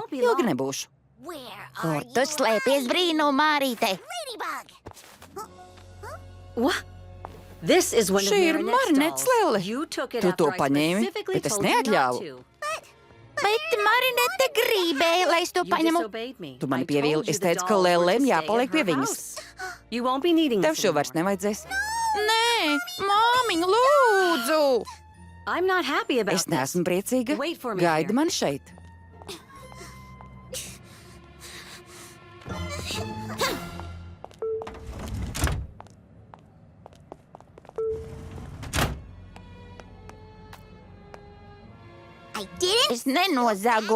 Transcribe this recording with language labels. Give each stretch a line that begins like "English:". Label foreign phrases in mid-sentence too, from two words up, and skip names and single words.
Latvian: Ilgi nebūšu. Kur tu slēpies, brīnumu Mārīte? Šī ir Marinetes lēle. Tu to paņēmi, bet es neatļāvu. Bet Marinette gribēja, lai es to
English: You
Latvian: paņemu.
English: disobeyed me.
Latvian: Tu mani
English: I told
Latvian: pievīli,
English: you
Latvian: es
English: the
Latvian: teicu, ka
English: dolls were to
Latvian: Lellēm
English: stay
Latvian: jāpaliek
English: at
Latvian: pie
English: her
Latvian: viņas.
English: house. You won't be needing
Latvian: Tev
English: this
Latvian: šo vairs
English: anymore.
Latvian: nevajadzēs. Nē, māmiņ, lūdzu!
English: I'm not happy about
Latvian: Es neesmu priecīga.
English: Wait for me
Latvian: Gaidi
English: here.
Latvian: mani šeit. Es nenozagu.